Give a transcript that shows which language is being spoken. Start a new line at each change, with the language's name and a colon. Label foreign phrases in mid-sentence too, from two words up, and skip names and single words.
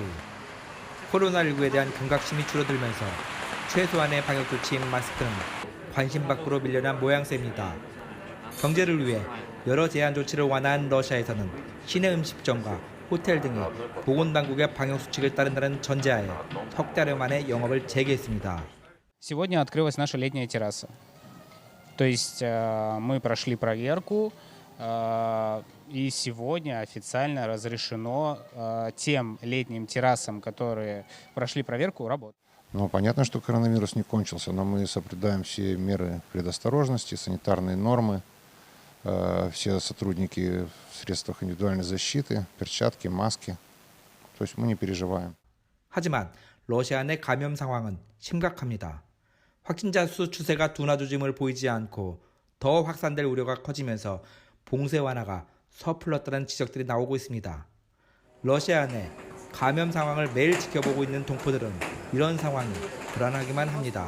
Korean: 코로나19에 대한 경각심이 줄어들면서 최소한의 방역 조치인 마스크는 관심 밖으로 밀려난 모양새입니다. 경제를 위해 여러 제한 조치를 완화한 러시아에서는 시내 음식점과 호텔 등이 보건당국의 방역 수칙을 따른다는 전제하에 석 달 만에 영업을 재개했습니다.
Russian: Сегодня открылась наша летняя терраса. То есть мы прошли проверку, и сегодня официально разрешено тем летним террасам, которые прошли проверку, работать. Ну, понятно, что коронавирус не кончился, но мы соблюдаем все меры предосторожности, санитарные нормы. Все сотрудники в средствах индивидуальной защиты, перчатки, маски. То есть мы не переживаем.
Korean: 하지만 러시아 내 감염 상황은 심각합니다. 확진자 수 추세가 둔화 조짐을 보이지 않고 더 확산될 우려가 커지면서 봉쇄 완화가 서툴렀다는 지적들이 나오고 있습니다. 러시아 내 감염 상황을 매일 지켜보고 있는 동포들은 이런 상황이 불안하기만 합니다.